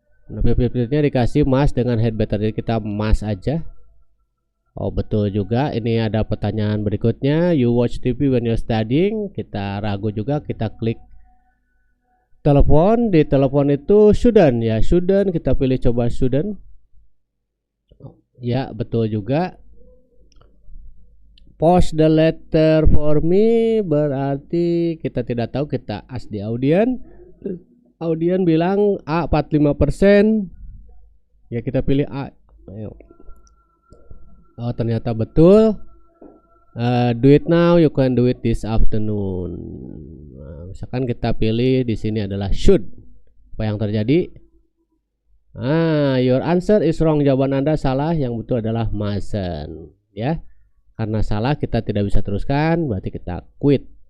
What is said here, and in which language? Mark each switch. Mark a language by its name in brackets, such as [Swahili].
[Indonesian] Nah, 50-50-nya dikasih must dengan head better. Jadi kita must aja. Oh, betul juga. Ini ada pertanyaan berikutnya. [English] You watch TV when you're studying. [Indonesian] Kita ragu juga, kita klik telepon. Di telepon itu shouldn't ya, shouldn't. Kita pilih coba shouldn't. Ya, betul juga. [English] Post the letter for me [Indonesian] berarti kita tidak tahu, kita ask di audien. Audien bilang A 45%. Ya, kita pilih A. Ayo. Oh, ternyata betul. [English] Do it now, you can do it this afternoon. [Indonesian] Nah, misalkan kita pilih di sini adalah should. Apa yang terjadi? [English] Your answer is wrong. [Indonesian] Jawaban Anda salah. Yang betul adalah mustn't. Ya, karena salah kita tidak bisa teruskan, berarti kita quit.